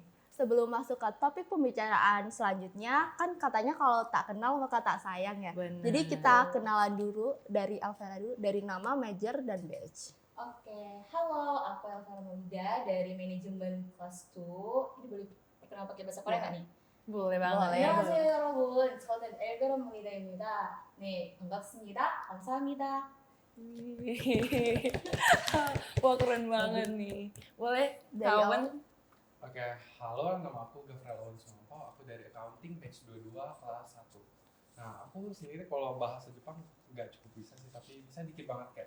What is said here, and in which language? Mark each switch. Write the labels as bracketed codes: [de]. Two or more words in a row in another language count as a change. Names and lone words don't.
[id] Sebelum masuk ke topik pembicaraan selanjutnya, kan katanya kalau tak kenal maka tak sayang ya. Bener. Jadi kita kenalan dulu dari Elvera dulu, dari nama, major, dan batch. Oke, halo, aku Elvera Muda dari manajemen kelas 2. Ini boleh perkenal pakai bahasa Korea kan nih? Boleh banget. Boleh. [ko] 안녕하세요 여러분, 저는 엘베라 무니다입니다. 네, 반갑습니다. 감사합니다. [id] Wah keren banget nih. Boleh Dari kawan? Oke, halo, nama aku Gafriel Owen Sumanto. Aku dari [en] accounting batch [id] 22 kelas 1. Nah, aku sendiri kalau bahasa Jepang nggak cukup bisa sih, tapi bisa dikit banget kayak